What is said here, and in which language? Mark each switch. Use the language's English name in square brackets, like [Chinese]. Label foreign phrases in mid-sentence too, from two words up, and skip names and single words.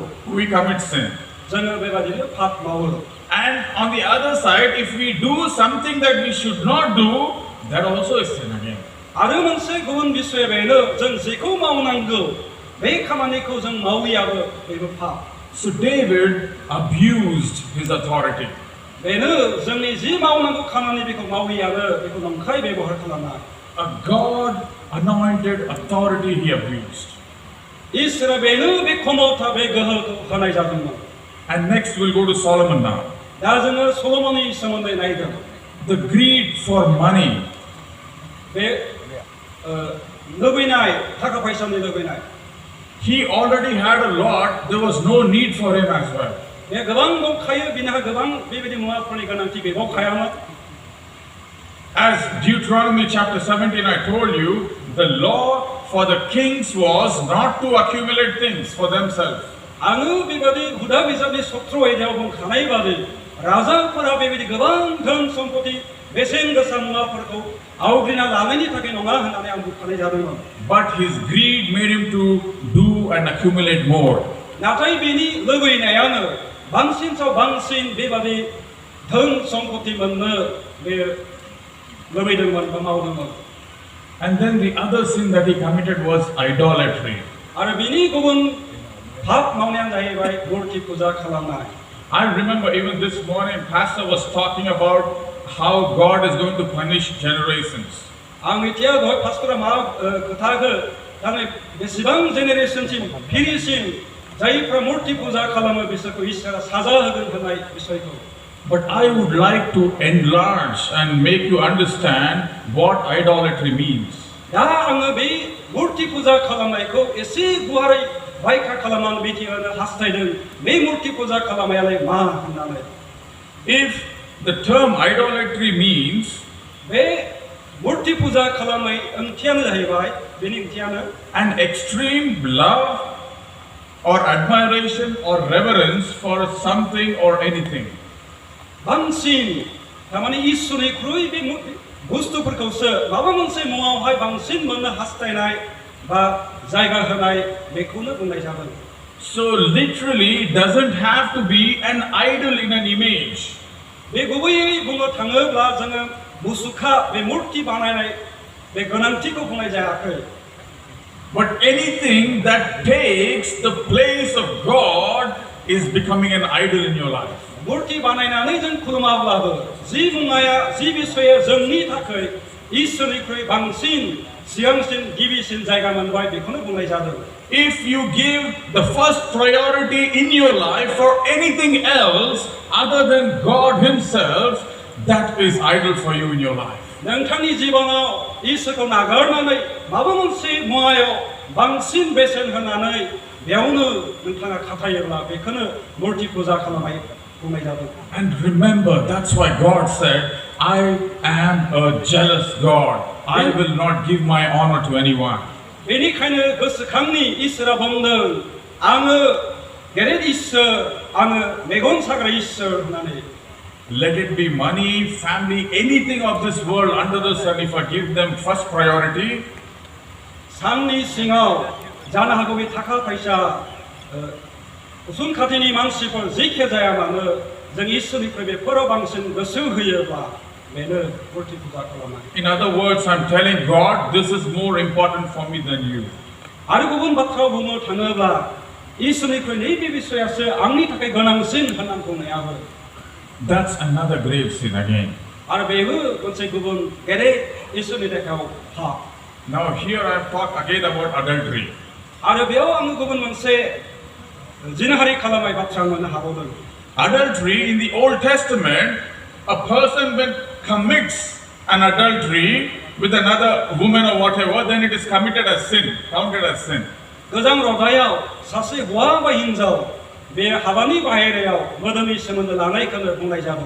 [English] We commit sin. [Bodo] जोङो बेबादिनो पाप मावो [English] And on the other side, if we do something that we should not do, that also is sin again. [Bodo] आरो मोनसे गुबुन बिषय बेनो जों जेखौ मावनांगौ बे खामानिखौ जों मावैयाबो बेबो पाप [English] So David abused his authority. [Bodo] बेनो जोंनि जि मावनांगौ खामानि बेखौ मावैयाबो बेखौ नंखाय बेबहार खालामनाय [English] A God-anointed authority he abused. [Bodo] ईश्वरा बेनो बे क्षमता बे गोहोखौ होनाय जादोंमोन [English] And next we'll go to Solomon now. [Bodo] दा जोङो सल'मननि सोमोन्दै नायगोन [English] The greed for money. [Bodo] बे लुबैनाय थाखा फैसानि लुबैनाय [English] He already had a lot, there was no need for him as well. [Bodo] बे गोबां दंखायो बिनहा गोबां बेबायदि मुवाफोरनि गोनांथि गैबावखायामोन [English] As Deuteronomy chapter 17 I told you, the law for the kings was not to accumulate things for themselves. [Bodo] आङो बेबायदि हुदा बिजाबनि सत्र आयदायाव बुंखानाय बादि राजाफोरा बेबायदि गोबां धोन सम्पति बेसेन गोसा मुवाफोरखौ आवग्रिना लानायनि थाखाय नङा होननानै आं बुंखानाय जादोंमोन [English] But his greed made him to do and accumulate more. [Bodo] नाथाय बेनि लुबैनायानो बांसिन साव बांसिन बेबादि धोन सम्पति मोननो बे लुबैदोंमोन बा मावदोंमोन [English] And then the other sin that he committed was idolatry. [Bodo] आरो बिनि गुबुन पाप मावनायानो जाहैबाय मूर्ति पूजा खालामनाय [English] I remember even this morning pastor was talking about how God is going to punish generations. [Bodo] आं मिथिया दहाय पास्टरा मा खोथाखौ थारमाने बेसेबां जेनेरेशनसिम फिरिसिम जायफ्रा मूर्ति पूजा खालामो बिसोरखौ इसोरा साजा होगोन होननाय बिषयखौ [English] But I would like to enlarge and make you understand what idolatry means. [Bodo] दा आङो बे मूर्ति पूजा खालामनायखौ एसे गुवारै बायखा खालामनानै मिथिहोनो हास्थायदों बे मूर्ति पूजा खालामनायालाय मा होननानै [English] If the term idolatry means [Bodo] बे मूर्ति पूजा खालामनाय ओंथियानो जाहैबाय बेनि ओंथियानो [English] an extreme love or admiration or reverence for something or anything. [Bodo] बांसिन थारमाने इसोरनिख्रुइ बे बुस्थुफोरखौसो माबा मोनसे मुवायावहाय बांसिन मोननो हास्थायनाय बा जायगा होनाय बेखौनो बुंनाय जादों [English] So literally it doesn't have to be an idol in an image. [Bodo] बे गुबैयै बुंनो थाङोब्ला जोङो मुसुखा बे मूर्ति बानायनाय बे गोनांथिखौ बुंनाय जायाखै [English] But anything that takes the place of God is becoming an idol in your life. [Bodo] मूर्ति बानायनानै जों खुलुमाब्लाबो जि मुवाया जि बिषया जोंनि थाखाय इसोरनिख्रुइ बांसिन सिगांसिन गिबिसिन जायगा मोनबाय बेखौनो बुंनाय जादों [English] if you give the first priority in your life for anything else other than God Himself, that is idol for you in your life. [Bodo] नोंथांनि जिबनाव इसोरखौ नागारनानै माबा मोनसे मुवायाव बांसिन बेसेन होनानै बेयावनो नोंथाङा खाथायोब्ला बेखौनो मुर्ति फुजा खालामनाय बुंनाय जादों. [English] And remember, that's why God said, I am a jealous God. I will not give my honor to anyone. [Bodo] बेनिखायनो गोसोखांनि इसोरा बुंदों आङो गेदेर इसोर आङो मेगन साग्रा इसोर होननानै. [English] Let it be money, family, anything of this world under the sun, if I give them first priority, [Bodo] साननि सिङाव जानो हागौ बे थाखा फैसा उसुं खाथिनि मानसिफोर जेखि जाया मानो जों इसोरनिफ्राय बेफोराव बांसिन गोसो होयोब्ला बेनो मुर्ति फुजा खालामनाय. [English] in other words, I'm telling God, this is more important for me than you. [Bodo] आरो गुबुन बाथ्रा बुंनो थाङोब्ला इसोरनिख्रुइ नैबे बिषयासो आंनि थाखाय गोनांसिन होननानै बुंनायाबो. [English] That's another grave sin again. [Bodo] आरो बेबो मोनसे गुबुन गेदेर इसोरनि देखायाव पाप. [English] Now here I've talked again about adultery. [Bodo] आरो बेयाव आङो गुबुन मोनसे जिनाहारि खालामनाय बाथ्रा मोननो हाबावदों. [English] Adultery in the Old Testament, a person when commits an adultery with another woman or whatever, then it is committed as sin, counted as sin. [Bodo] गोजाम रदायाव सासे हौवा बा हिनजाव बे हाबानि बाहेरायाव मोदोमनि सोमोन्दो लानायखौनो बुंनाय जादों.